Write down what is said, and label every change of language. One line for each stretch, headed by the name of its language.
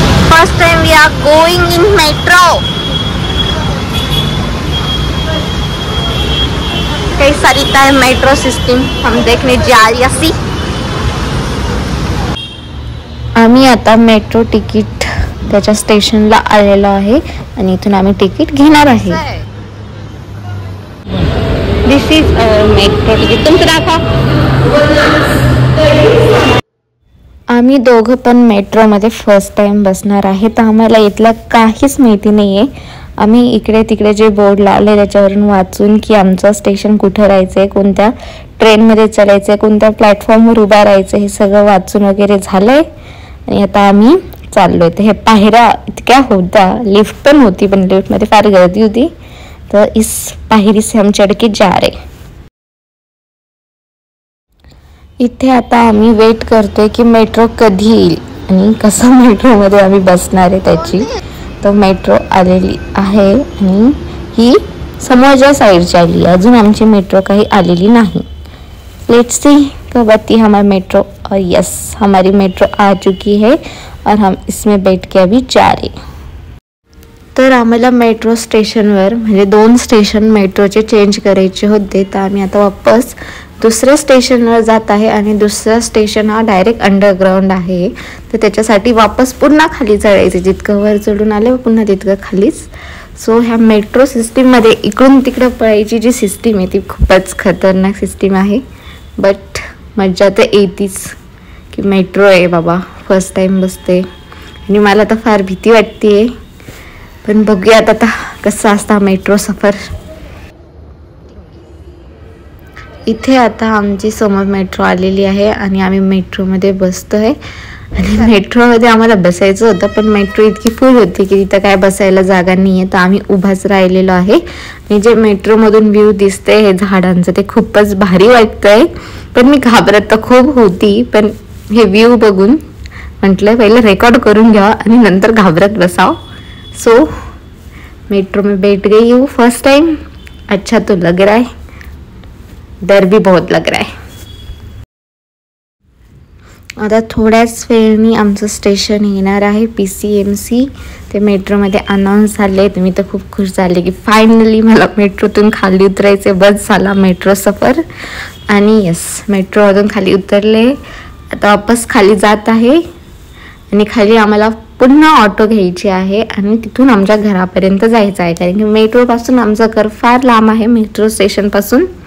English: First time we are going in metro.
Hindi: कैसा रहता है मेट्रो सिस्टम हम देखने जा रही।
Marathi: आम्ही आता मेट्रो तिकीट त्याच्या स्टेशनला आलेलो आहे आणि इथून आम्ही तिकीट घेणार आहे।
English: This is metro ticket.
Marathi: तुमचं दाखवा। आम्ही दोघं पण मेट्रोमध्ये फर्स्ट टाइम बसणार आहे, तर आम्हाला इथलं काहीच माहिती नाही आहे। आम्ही इकडे तिकडे जे बोर्ड लावले त्याच्यावरून वाचून की आमचं स्टेशन कुठं राहायचं आहे, कोणत्या ट्रेनमध्ये चलायचं आहे, कोणत्या प्लॅटफॉर्मवर उभा राहायचं, हे सगळं वाचून वगैरे झालं आहे आणि आता आम्ही चाललोय। तर हे पायऱ्या इतक्या होत्या, लिफ्ट पण होती पण लिफ्टमध्ये फार गर्दी होती, तर
Hindi: इस पायरी से हम चढ़ के जा रहे।
Marathi: इथे आता आम्ही वेट करतोय की मेट्रो कधी येईल आणि कसं मेट्रोमध्ये आम्ही बसणार आहे त्याची। तर मेट्रो आलेली आहे आणि ही समोरच्या साईडची आली, अजून आमची मेट्रो काही आलेली नाही।
English: let's see
Hindi: कब आती हमारी मेट्रो। और यस, हमारी मेट्रो आ चुकी है और हम इसमें बैठ के अभी जा रहे।
Marathi: तर आम्हाला मेट्रो स्टेशनवर म्हणजे 2 स्टेशन मेट्रोचे चेंज करायचे होते, तर आम्ही आता वापस दुसऱ्या स्टेशनवर जात आहे आणि दुसरा स्टेशन हा डायरेक्ट अंडरग्राउंड आहे, तर त्याच्यासाठी वापस पुन्हा खाली चढायचे। जितकं वर चढून आले पुन्हा तितकं खालीच। सो ह्या मेट्रो सिस्टीममध्ये इकडून तिकडं पळायची जी सिस्टीम आहे ती खूपच खतरनाक सिस्टीम आहे, बट मज्जा तर येतीच की मेट्रो आहे बाबा, फर्स्ट टाइम बसते आणि मला तर फार भीती वाटते, पण बघूयात आता कसं असता मेट्रो सफर। इथे आता आमची समोर मेट्रो आलेली आहे आणि आम्ही मेट्रोमध्ये बसतोय आणि मेट्रोमध्ये आम्हाला बसायचं होतं पण मेट्रो इतकी फुल होती की तिथं काय बसायला जागा नाही आहे, तर आम्ही उभाच राहिलेलो आहे। आणि जे मेट्रोमधून व्ह्यू दिसते हे झाडांचं ते खूपच भारी वाटतंय, पण मी घाबरत तर खूप होती, पण हे व्ह्यू बघून म्हटलं पहिलं रेकॉर्ड करून घ्यावा आणि नंतर घाबरत बसाव।
Hindi: सो मेट्रो में बैठ गई हूँ फर्स्ट टाइम। अच्छा तो लग रहा है, डर भी बहुत लग रहा है।
Marathi: आता थोड्याच वेळाने आमचं स्टेशन येणार आहे PCMC। ते मेट्रोमध्ये अनाऊन्स झाले, तर मी तर खूप खुश झाले की फायनली मला मेट्रोतून खाली उतरायचे, बस झाला मेट्रो सफर। आणि यस, मेट्रोमधून खाली उतरले, आता वापस खाली जात आहे आणि खाली आम्हाला पुन्हा ऑटो घ्यायची आहे आणि तिथून आमच्या घरापर्यंत जायचं आहे, कारण की मेट्रोपासून आमचं घर फार लांब आहे मेट्रो स्टेशनपासून।